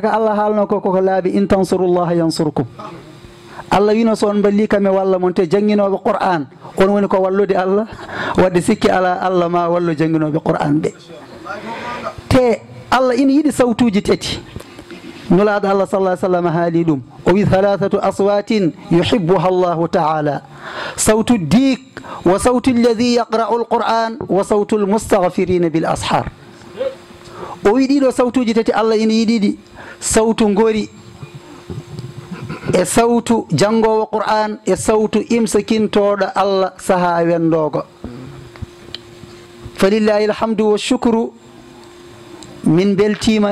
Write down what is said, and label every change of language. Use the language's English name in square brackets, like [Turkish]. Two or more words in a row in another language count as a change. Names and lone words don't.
[Fula] ka Allah haalno koko laabi [Arabic] إن تنصروا الله ينصركم [Fula] Allah wino so on balli kam e walla mon te jangguinoɓe Qur'an on woni ko wallude Allah wadde sikki ala Allah ma wallu jangguinoɓe Qur'an ɓe te Allah ina yiɗi sawtuji tati nulaaɗo Allah sallah sallam haali ɗum o wi [Arabic] ثلاثة أصوات يحبها الله تعالى صوت الديك وصوت الذي يقرأ القرآن وصوت المستغفرين بالأسحار [Fula] o wi ɗiɗo sawtuji tati Allah ina yiɗiɗi sawtu ngori e sawtu janngowo Qur'an e sawtu imsakintoɗo Allah saha wendogo [Arabic] فلله الحمد والشكر [Fula] min beltima